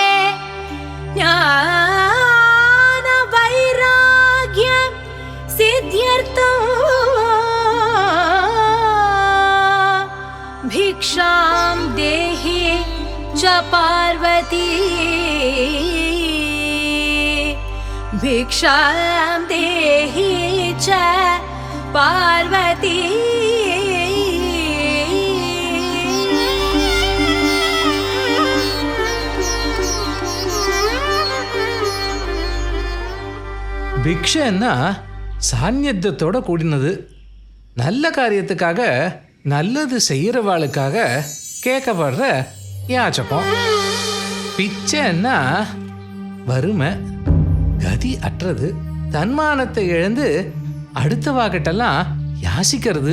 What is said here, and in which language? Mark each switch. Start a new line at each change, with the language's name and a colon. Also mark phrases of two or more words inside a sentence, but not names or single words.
Sanskrit: ज्ञान वैराग्य सिद्ध्यर्थं भिक्षां देहि च पार्वती भिक्षां देहि च पार्वती
Tamil: ಭಿಕ್ಷೆಯನ್ನ சாநித்தியத்தோட கூடினது. நல்ல காரியத்துக்காக நல்லது செய்கிறவாளுக்காக கேட்கப்படுற யாச்சகம். பிச்சைன்னா வறுமை, கதி அற்றது, தன்மானத்தை இழந்து அடுத்தவாகிட்டெல்லாம் யாசிக்கிறது.